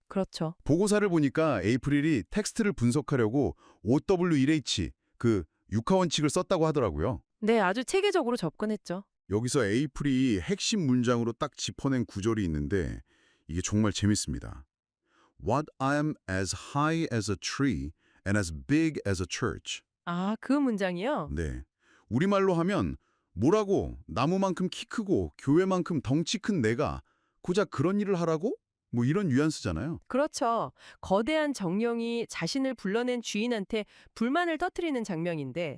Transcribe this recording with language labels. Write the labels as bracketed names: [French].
[Korean] 그렇죠. 보고서를 보니까 에이프릴이 텍스트를 분석하려고 OW1H, 그 육하원칙을 썼다고 하더라고요. 네, 아주 체계적으로 접근했죠. 여기서 에이프릴이 핵심 문장으로 딱 짚어낸 구절이 있는데 이게 정말 재밌습니다. [English] What I am as high as a tree and as big as a church. [Korean] 아, 그 문장이요? 네, 우리말로 하면 뭐라고 나무만큼 키 크고 교회만큼 덩치 큰 내가 고작 그런 일을 하라고? 이런 뉘앙스잖아요. 그렇죠. 거대한 정령이 자신을 불러낸 주인한테 불만을 터뜨리는 장면인데